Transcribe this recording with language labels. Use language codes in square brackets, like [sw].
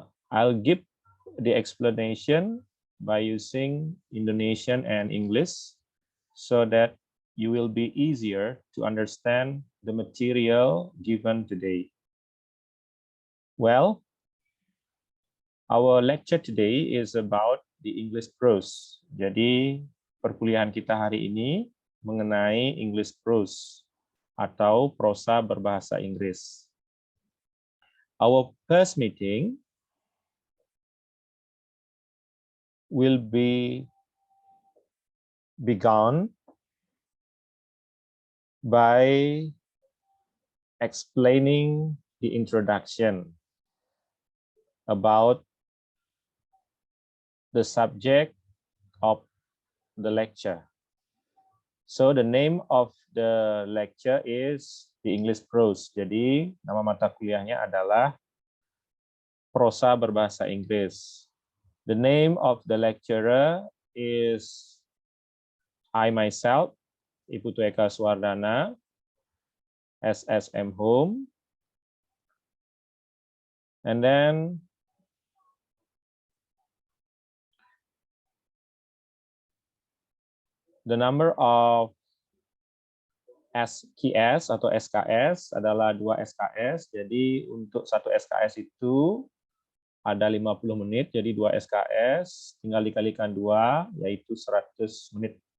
[en] I'll give the explanation by using Indonesian and English so that you will be easier to understand the material given today. Well, our lecture today is about the English prose. [id] Jadi, perkuliahan kita hari ini mengenai English prose atau prosa berbahasa Inggris. [en] Our first meeting will be begun by explaining the introduction about the subject of the lecture. So the name of the lecture is the English prose. [id] Jadi nama mata kuliahnya adalah prosa berbahasa Inggris. [en] The name of the lecturer is I myself, Ibu Eka Suwardana, SSM Home. And then the number of SKS [id] atau SKS adalah 2 SKS. Jadi untuk satu SKS itu ada 50 menit, jadi 2 SKS, tinggal dikalikan 2, yaitu 100 menit.